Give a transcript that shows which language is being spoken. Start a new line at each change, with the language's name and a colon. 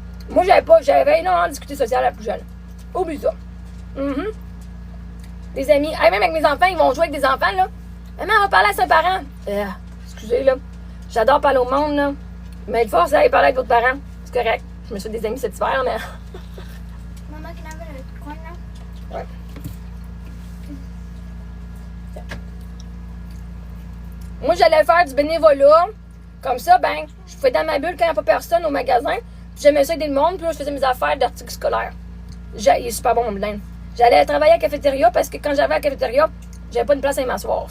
French: Moi, j'avais énormément de difficultés sociales à la plus jeune. Oublie ça. Des amis. Même avec mes enfants, ils vont jouer avec des enfants, là. Maman, on va parler à ses parents. Excusez, là. J'adore parler au monde, là. Mais il faut ça, aller parler avec votre parents. C'est correct. Je me suis fait des amis cet hiver, mais...
English: Mama, can I have a coin now?
French: Ouais. Moi, j'allais faire du bénévolat. Comme ça, ben, je fais dans ma bulle quand il n'y a pas personne au magasin. Puis j'aimais ça aider le monde. Puis là, je faisais mes affaires d'articles scolaires. Il est super bon, mon blinde. J'allais travailler à la cafétéria parce que quand j'arrivais à la cafétéria, j'avais pas de place à y m'asseoir.